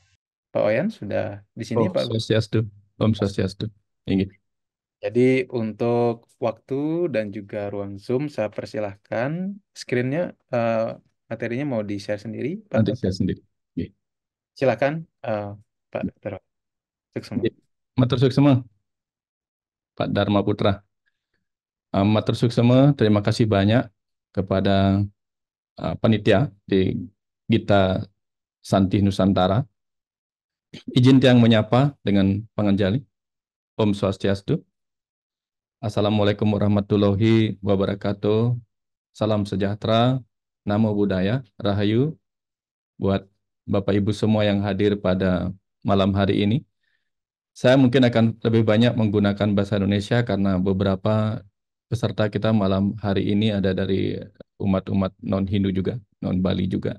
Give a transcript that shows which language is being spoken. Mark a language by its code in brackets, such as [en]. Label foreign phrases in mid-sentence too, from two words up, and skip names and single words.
[id] Pak Oyan sudah di sini, Om Pak. Swastiastu. Om Swastiastu. Ingin. Jadi untuk waktu dan juga ruang Zoom saya persilahkan screen-nya, materinya mau di-share sendiri, Pak. Nanti saya sendiri. Nggih. Silakan, Pak Dr. Suksma. Nggih. [ban] Matur suksema, Pak Dharma Putra. Matur suksema, [id] terima kasih banyak kepada panitia di Gita Santi Nusantara. Izin tiang menyapa dengan panganjali. Om Swastiastu. [ar] Assalamualaikum warahmatullahi wabarakatuh. [id] Salam sejahtera, [pi] namo buddhaya, [id] rahayu buat Bapak Ibu semua yang hadir pada malam hari ini. Saya mungkin akan lebih banyak menggunakan bahasa Indonesia karena beberapa peserta kita malam hari ini ada dari umat-umat non-Hindu juga, non-Bali juga.